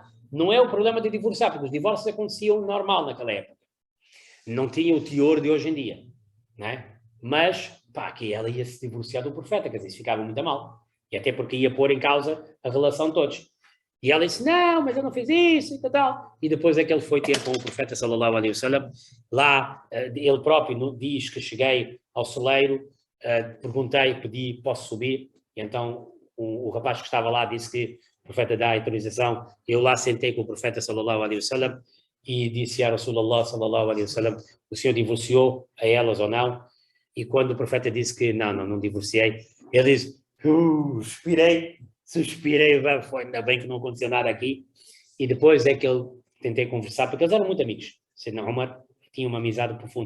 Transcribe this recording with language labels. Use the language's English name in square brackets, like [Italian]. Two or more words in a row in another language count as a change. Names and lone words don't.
[Portuguese] Não é o problema de divorciar, porque os divórcios aconteciam normal naquela época. Não tinha o teor de hoje em dia, não é? Mas, pá, que ela ia se divorciar do profeta, quer dizer, isso ficava muito mal. E até porque ia pôr em causa a relação de todos. E ela disse, não, mas eu não fiz isso e tal. E depois é que ele foi ter com o profeta, [Arabic] صلى الله عليه وسلم. [Portuguese] Lá, ele próprio diz que cheguei ao celeiro, perguntei, pedi, posso subir? E então o rapaz que estava lá disse que o profeta dá a autorização. Eu lá sentei com o profeta, [Arabic] صلى الله عليه وسلم, e disse a رسول الله صلى الله عليه وسلم, [Portuguese] o senhor divorciou a elas ou não? E quando o profeta disse que não divorciei, ele disse, suspirei, foi ainda bem que não aconteceu nada aqui. E depois é que eu tentei conversar, porque eles eram muito amigos. Sayyidina Umar tinha uma amizade profunda.